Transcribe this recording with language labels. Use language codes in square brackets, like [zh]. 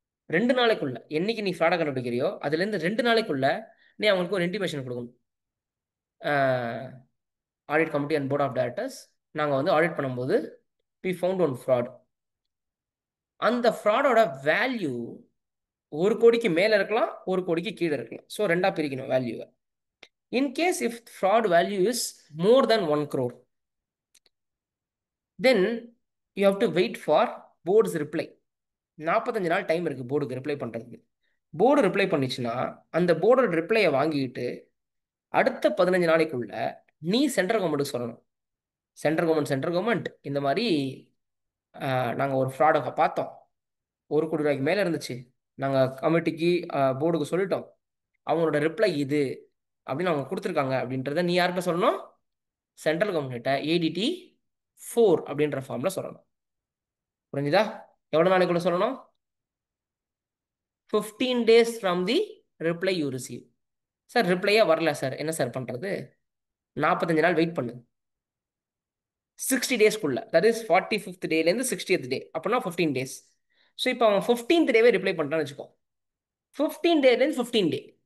[ta] 2 நாளைக்குள்ள, என்னைக்கு நீ ஃப்ராடை கண்டுபிடிக்கிறியோ அதுலேருந்து 2 நாளைக்குள்ள நீ அவங்களுக்கு ஒரு இன்டிமேஷன் கொடுக்கணும். Audit committee and board of directors, நாங்கள் வந்து ஆடிட் பண்ணும்போது [en] we found one fraud. [ta] அந்த ஃப்ராடோட வேல்யூ 1 கோடிக்கு மேலே இருக்கலாம், 1 கோடிக்கு கீழே இருக்கலாம். ஸோ ரெண்டாக பிரிக்கணும் வேல்யூவை. [en] In case if fraud value is more than 1 crore, then you have to wait for board's reply. [ta] 45 நாள் டைம் இருக்குது போர்டுக்கு ரிப்ளை பண்ணுறதுக்கு. போர்டு ரிப்ளை பண்ணிச்சுன்னா அந்த போர்டோட ரிப்ளையை வாங்கிட்டு அடுத்த 15 நாளைக்குள்ள நீ சென்ட்ரல் கவர்மெண்ட்டுக்கு சொல்லணும். சென்ட்ரல் கவர்மெண்ட் இந்த மாதிரி நாங்கள் ஒரு ஃப்ராடை பார்த்தோம், 1 கோடி ரூபாய்க்கு மேலே இருந்துச்சு, நாங்கள் கமிட்டிக்கு போர்டுக்கு சொல்லிட்டோம், அவங்களோட ரிப்ளை இது அப்படின்னு அவங்க கொடுத்துருக்காங்க அப்படின்றத நீ யார்கிட்ட சொல்லணும்? சென்ட்ரல் கவர்மெண்ட்ட ADT 4 அப்படின்ற ஃபார்மில் சொல்லணும். புரிஞ்சுதா? எவ்வளோ நாளைக்குள்ள சொல்லணும்? [en] 15 days from the reply you receive. [ta] Sir ரிப்ளையே வரல சார், என்ன சார் பண்ணுறது? 45 நாள் வெயிட் பண்ணு. 60 டேஸ்க்குள்ள, தட் இஸ் 45th டேலேருந்து 60th டே, அப்படின்னா 15 days. ஸோ இப்போ அவன் 15th டேவே ரிப்ளை பண்ணிட்டான்னு வச்சுக்கோ, 15 டேலேருந்து 15 டே.